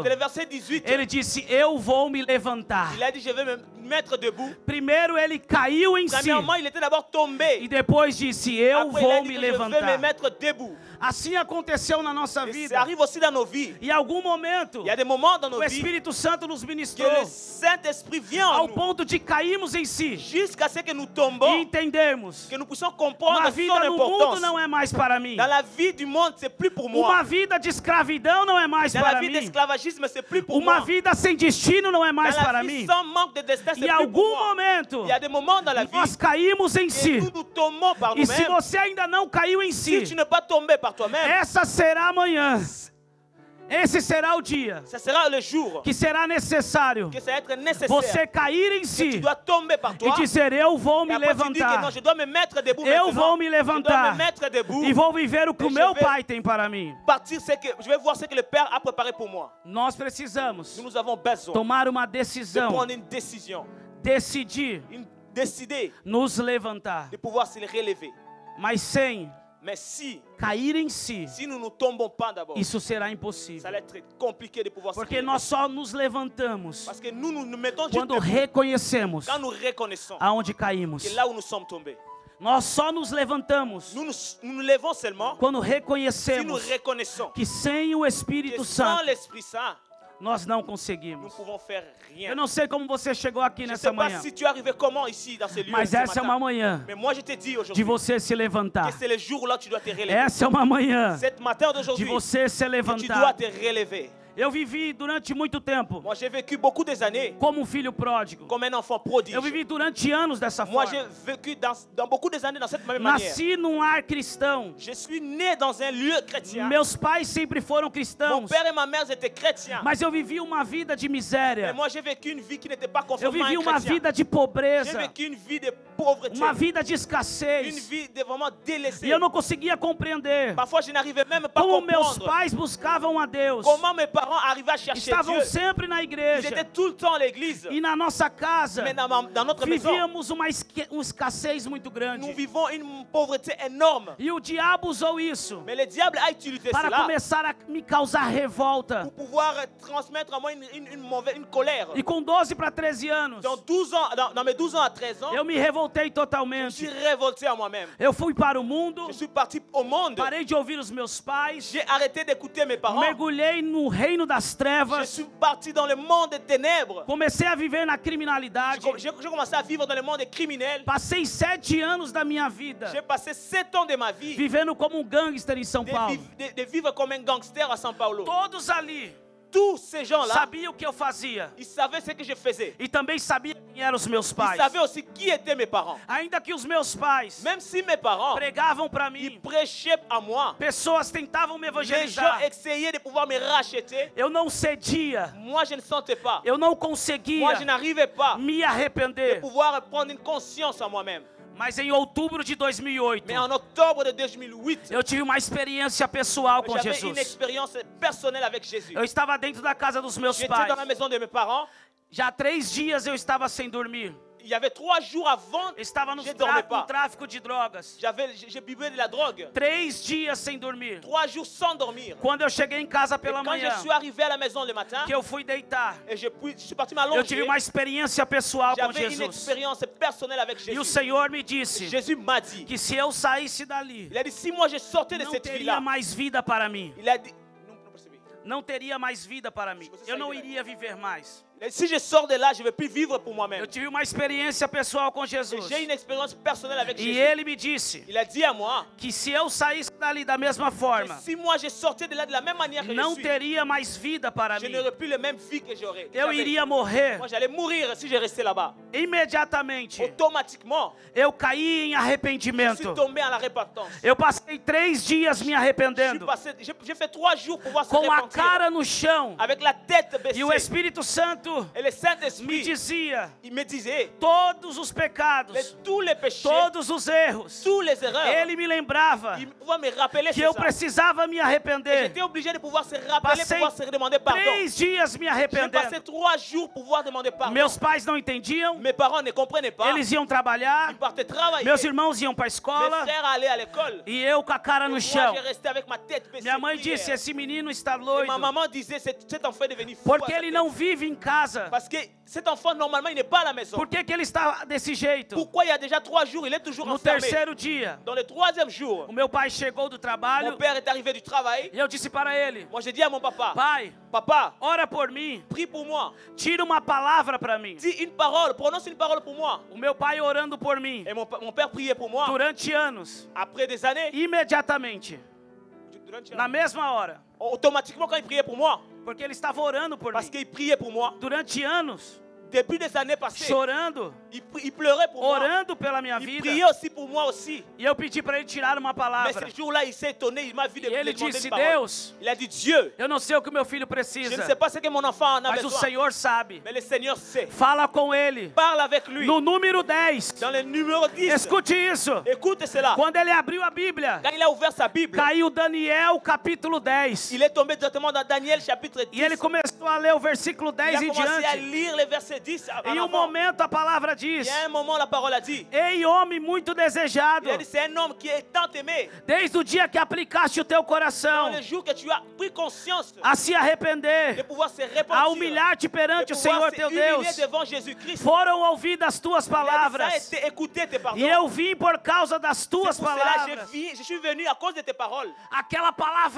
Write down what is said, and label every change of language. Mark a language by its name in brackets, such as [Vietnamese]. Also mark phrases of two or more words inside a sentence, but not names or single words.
[French] C'est le verset 18. [Portuguese] ele disse: eu vou me levantar. [French] Il a dit, je vais me mettre debout. [Portuguese] Primeiro ele caiu em si [French] Premièrement, il était d'abord tombé. [Portuguese] e depois disse: eu [French] Après, il a [Portuguese] vou [French] dit [Portuguese] me [French] que je vais me [Portuguese] levantar. [French] mettre debout. [Portuguese] Assim aconteceu na nossa [French] Et ça [Portuguese] vida. [French] arrive aussi dans nos vies. [Portuguese] Em algum momento, [French] Il y a des moments dans nos [Portuguese] o [French] vies [Portuguese] Espírito Santo nos [French] que [Portuguese] ministrou [French] le Saint-Esprit vient en [Portuguese] ao [French] nous [Portuguese] ponto de cairmos em si [French] jusqu'à ce que nous [Portuguese] e [French] tombons, [Portuguese] entendermos: [French] que nous puissions comprendre [Portuguese] uma [French] son [Portuguese] vida no mundo [French] importance. [Portuguese] não é mais para mim. [French] Dans la vie du monde, c'est plus pour [Portuguese] Uma [French] moi. [Portuguese] vida de escravidão não é mais [French] Dans la [Portuguese] para [French] vie [Portuguese] mim. [French] d'esclavagisme, c'est plus pour [Portuguese] Uma [French] moi. [Portuguese] vida sem destino não é mais [French] Dans la [Portuguese] para [French] vie [Portuguese] mim. [French] sans manque de destin, c'est [Portuguese] Em [French] plus pour [Portuguese] algum [French] moi. [Portuguese] momento, [French] Il y a des moments dans la vie [Portuguese] nós caímos em [French] que [Portuguese] si. [French] nous nous tombons par [Portuguese] E se [French] nous-mêmes. [Portuguese] você ainda não caiu em [French] Si tu [Portuguese] si, [French] n'es pas tombé par toi-même, [Portuguese] essa será amanhã. Esse será o dia [French] ce sera le jour [Portuguese] que será necessário [French] que ça va être nécessaire. [Portuguese] você cair em [French] Que tu [Portuguese] si [French] dois tomber par [Portuguese] e [French] toi. [Portuguese] dizer: eu vou [French] Et [Portuguese] me [French] après tu dis que non, [Portuguese] levantar. [French] je dois me mettre debout [Portuguese] Eu [French] maintenant. [Portuguese] vou me [French] Je dois [Portuguese] levantar [French] me mettre debout. [Portuguese] e vou viver o que o E meu [French] je vais- [Portuguese] pai tem para mim. [French] Partir, c'est que je vais voir ce que le Père a préparé pour moi. [Portuguese] Nós precisamos [French] Nous avons besoin [Portuguese] tomar uma [French] de [Portuguese] decisão, [French] prendre une décision, [Portuguese] decidir [French] décider [Portuguese] nos levantar, [French] de pouvoir se relever. [Portuguese] mas sem [French] Mais si [Portuguese] cair em si, [French] nous ne tombons pas d'abord, [Portuguese] isso será [French] ça [Portuguese] impossível. [French] va être compliqué de pouvoir se [Portuguese] Porque [French] relever. [Portuguese] nós só nos levantamos [French] Parce que nous nous mettons juste [Portuguese] quando [French] debout [Portuguese] reconhecemos [French] quand nous reconnaissons [Portuguese] aonde caímos. [French] que là où nous sommes tombés. [Portuguese] Nós só nos levantamos [French] Nous nous levons seulement [Portuguese] quando [French] si nous [Portuguese] reconhecemos [French] reconnaissons [Portuguese] que sem o [French] que [Portuguese] Espírito [French] sans [Portuguese] Santo [French] l'Esprit Saint, [Portuguese] nós não [French] nous [Portuguese] conseguimos. [French] pouvons faire rien. [Portuguese] Eu não sei como você chegou aqui [French] Je ne [Portuguese] nessa [French] sais pas [Portuguese] manhã, [French] si tu es arrivé comment ici dans ce lieu [Portuguese] mas [French] ce [Portuguese] essa é uma [French] matin. [Portuguese] manhã [French] Mais moi je te dis [Portuguese] de [French] aujourd'hui [Portuguese] você se levantar. [French] que c'est le jour là que tu dois te relever. [Portuguese] Essa é uma manhã [French] Cette matin [Portuguese] de [French] d'aujourd'hui, [Portuguese] você se [French] que tu dois [Portuguese] levantar. [French] te relever. [Portuguese] Eu vivi durante muito tempo [French] Moi j'ai vécu beaucoup des années [Portuguese] como um filho pródigo. [French] comme un enfant prodige. [Portuguese] Eu vivi durante anos dessa [French] Moi j'ai [Portuguese] forma. [French] vécu dans beaucoup des années dans cette même manière. [Portuguese] Nasci num lar cristão. [French] Je suis né dans un lieu chrétien. [Portuguese] Meus pais sempre foram [French] Mon [Portuguese] cristãos. [French] père et ma mère étaient chrétiens. [Portuguese] Mas eu vivi uma vida de [French] Mais [Portuguese] miséria. [French] moi j'ai vécu une vie qui n'était pas [Portuguese] Eu [French] conforme à [Portuguese] vivi [French] un [Portuguese] uma [French] chrétien. [Portuguese] vida de [French] J'ai [Portuguese] pobreza. [French] vécu une vie de pauvreté. [Portuguese] Uma vida de [French] Une [Portuguese] escassez. [French] vie de vraiment délaissée. [Portuguese] E eu não conseguia compreender [French] Parfois je n'arrivais même pas à [Portuguese] como meus [French] comprendre [Portuguese] pais buscavam a Deus. [French] comment mes parents arrivaient à chercher [Portuguese] Estavam [French] Dieu. [Portuguese] sempre na [French] Ils [Portuguese] igreja. [French] étaient tout le temps à l'église. [Portuguese] E na nossa casa [French] Mais dans notre maison, [Portuguese] vivíamos uma escassez muito [French] nous [Portuguese] grande. [French] vivons une pauvreté énorme. [Portuguese] E o diabo usou isso [French] Mais le diable a utilisé [Portuguese] para [French] cela [Portuguese] começar a me causar revolta. [French] pour pouvoir transmettre à moi une colère. [Portuguese] E com 12 para 13 anos, [French] Dans 12 ans, dans mes 12 ans à 13 ans, [Portuguese] eu me revoltei [French] je me [Portuguese] totalmente. [French] suis révolté à moi-même. [Portuguese] Eu fui para o mundo, [French] Je suis parti au monde. [Portuguese] parei de ouvir os meus pais, [French] J'ai arrêté d'écouter mes parents. [Portuguese] mergulhei no reino das [French] Je [Portuguese] trevas, [French] suis parti dans le monde des ténèbres. [Portuguese] comecei a viver na criminalidade. [French] J'ai commencé à vivre dans le monde des criminels. [Portuguese] Passei 7 anos da minha vida [French] J'ai passé 7 ans de ma vie [Portuguese] vivendo como um gangster em São Paulo. [French] de vivre comme un gangster à São Paulo. [Portuguese] Todos ali [French] Tous ces gens-là, [Portuguese] sabiam o que eu fazia [French] ils savaient ce que je faisais. [Portuguese] e também sabiam quem eram os meus [French] Ils [Portuguese] pais. [French] savaient aussi qui étaient mes parents. [Portuguese] Ainda que os meus pais [French] Même si mes parents, [Portuguese] pregavam para [French] ils [Portuguese] mim, [French] prêchaient à moi, [Portuguese] pessoas tentavam me [French] les gens [Portuguese] evangelizar, [French] essayaient de pouvoir me racheter. [Portuguese] eu não cedia, [French] Moi, je ne sentais pas. [Portuguese] eu não [French] Moi, je [Portuguese] conseguia [French] n'arrivais pas [Portuguese] me [French] de [Portuguese] arrepender. [French] pouvoir prendre une conscience à moi-même. [Portuguese] Mas em outubro de 2008, [French] Mais en octobre de 2008, [Portuguese] eu tive uma experiência pessoal com [French] j'avais une [Portuguese] Jesus. [French] expérience personnelle avec Jésus. [Portuguese] Eu estava dentro da casa dos meus [French] J'étais dans la [Portuguese] pais. [French] maison de mes parents. [Portuguese] Já 3 dias eu estava sem dormir. [French] Il y avait 3 jours avant, [Portuguese] Eu estava [French] je ne dormais [Portuguese] no [French] pas. [Portuguese] tráfico de drogas. [French] J'ai bubé de la drogue. [Portuguese] 3 dias sem dormir. [French] 3 jours sans dormir. [Portuguese] Quando eu cheguei em casa [French] Et [Portuguese] pela [French] quand [Portuguese] manhã, [French] je suis arrivé à la maison le matin, [Portuguese] que eu fui deitar, [French] et je suis parti [Portuguese] eu tive [French] m'allonger, [Portuguese] uma experiência pessoal com [French] j'avais une [Portuguese] Jesus. [French] expérience personnelle avec [Portuguese] E o [French] Jésus. [Portuguese] Senhor me disse [French] Jésus m'a dit, [Portuguese] que se eu saísse dali, [French] il a dit, si moi je sortais de [Portuguese] não [French] cette [Portuguese] teria [French] vie-là, [Portuguese] mais vida para mim. [French] il a dit, non, non, percebez. [Portuguese] Não teria mais vida para mim. Eu não iria viver mais. [French] Si je sors de là, je ne vais plus vivre pour moi-même. [Portuguese] Eu tive uma experiência pessoal com Jesus. [French] J'ai une expérience personnelle avec [Portuguese] E [French] Jésus. [Portuguese] ele me disse [French] Il a dit à moi [Portuguese] que se eu saísse dali da mesma [French] que [Portuguese] forma, [French] si moi je sortais de là de la même manière que [Portuguese] não [French] je suis, [Portuguese] teria mais vida para [French] je [Portuguese] mim. [French] n'aurais plus la même vie que j'aurais. [Portuguese] Eu iria morrer. [French] Moi, j'allais mourir si je restais là-bas. [Portuguese] Imediatamente [French] Automatiquement, [Portuguese] eu caí em [French] je suis [Portuguese] arrependimento. [French] tombé à la repentance. [Portuguese] Eu passei 3 dias me arrependendo, [French] J'ai fait 3 jours pour pouvoir se [Portuguese] com a [French] repentir. [Portuguese] cara no chão. [French] Avec la tête baissée. [Portuguese] E o Espírito Santo [French] Et le [Portuguese] me [French] Saint-Esprit, [Portuguese] dizia [French] il me disait, [Portuguese] todos os pecados, [French] tous les péchés, [Portuguese] todos os erros. [French] tous les erreurs, [Portuguese] Ele me lembrava [French] il pouvait me rappeler [Portuguese] que [French] c'est [Portuguese] eu [French] ça. [Portuguese] precisava me [French] Et [Portuguese] arrepender. [French] j'étais obligé de pouvoir se rappeler, [Portuguese] Passei [French] pouvoir se demander pardon. [Portuguese] 3 dias me [French] J'ai passé [Portuguese] arrependendo. [French] 3 jours pour pouvoir demander pardon. [Portuguese] Meus pais não entendiam, [French] Mes parents ne comprenaient pas. [Portuguese] eles iam trabalhar, [French] Ils partaient travailler. [Portuguese] meus irmãos iam para a [French] Mes [Portuguese] escola [French] frères allaient à l'école. [Portuguese] e eu com a cara no [French] Moi, [Portuguese] chão. [French] j'ai resté avec ma tête baissée. [Portuguese] Minha mãe [French] prière. [Portuguese] disse: esse menino está [French] Et [Portuguese] doido, [French] ma maman disait, cet enfant est devenu fou. [Portuguese] porque [French] à sa [Portuguese] ele [French] tête. [Portuguese] não vive em casa. [French] Parce que cet enfant, normalement, il n'est pas à la maison. [Portuguese] Por que ele está desse jeito? [French] Pourquoi il y a déjà 3 jours, il est toujours [Portuguese] No [French] enfermé? [Portuguese] terceiro dia, [French] Dans le 3e jour, [Portuguese] o meu pai chegou do [French] mon [Portuguese] trabalho [French] père est arrivé du travail. [Portuguese] e eu disse para ele: [French] Moi, j'ai dit à mon papa, [Portuguese] pai, [French] papa, [Portuguese] ora por mim, [French] prie pour moi. [Portuguese] tira uma palavra para mim. [French] Dis une parole, prononce une parole pour moi. [Portuguese] O meu pai orando por mim [French] Et mon père priait pour moi. [Portuguese] durante anos, [French] Après des années, [Portuguese] imediatamente, na mesma hora, [French] automatiquement, quand il priait pour moi, [Portuguese] porque ele estava orando por [French] parce [Portuguese] mim [French] qu'il priait pour moi, [Portuguese] durante anos, [French] depuis des années passées, [Portuguese] chorando, [French] il pleurait pour moi. [Portuguese] orando pela minha [French] Il [Portuguese] vida. [French] priait aussi pour moi aussi. [Portuguese] E eu pedi para ele tirar uma [French] Mais [Portuguese] palavra. [French] ce jour-là, il s'est étonné, il m'a vu [Portuguese] E ele [French] demander [Portuguese] disse: [French] une parole. [Portuguese] Deus, [French] Il a dit, Dieu, [Portuguese] eu não sei o que meu filho [French] je ne [Portuguese] precisa, [French] sais pas ce que mon enfant en a [Portuguese] mas o [French] besoin, [Portuguese] Senhor sabe. [French] mais le Seigneur sait. [Portuguese] Fala com ele. [French] Parle avec lui. [Portuguese] No número 10, [French] Dans le numéro 10, [Portuguese] escute isso. [French] écoute cela. [Portuguese] Quando ele abriu a Bíblia, [French] Quand il a ouvert sa Bible, [Portuguese] caiu Daniel capítulo 10. [French] il est tombé directement dans Daniel chapitre 10. [Portuguese] E ele começou a ler o versículo [French] Il [Portuguese] 10 [French] a [Portuguese] em [French] commencé à [Portuguese] diante. [French] lire le verset 10 en [Portuguese] Em um [French] avant. [Portuguese] momento a palavra [French] Il [Portuguese] diz: [French] y a un moment, la parole a dit, [Portuguese] ei, homem muito desejado, [French] il a dit, c'est un homme qui est tant aimé. [Portuguese] desde o dia que aplicaste o teu [French] Dans [Portuguese] coração [French] le jour que tu as pris conscience [Portuguese] a se [French] de [Portuguese] arrepender, [French] pouvoir se [Portuguese] a [French] repentir, [Portuguese] humilhar-te [French] de [Portuguese] perante o [French] pouvoir [Portuguese] Senhor [French] se [Portuguese] teu [French] humilier [Portuguese] Deus, [French] devant Jésus-Christ. [Portuguese] foram ouvidas tuas [French] Il a dit, ça a [Portuguese] palavras. [French] été écouté tes pardons. [Portuguese] E eu vim por causa das [French] C'est [Portuguese] tuas [French] pour cela [Portuguese] palavras. [French] que je suis venu à cause de tes paroles. [Portuguese] Aquela palavra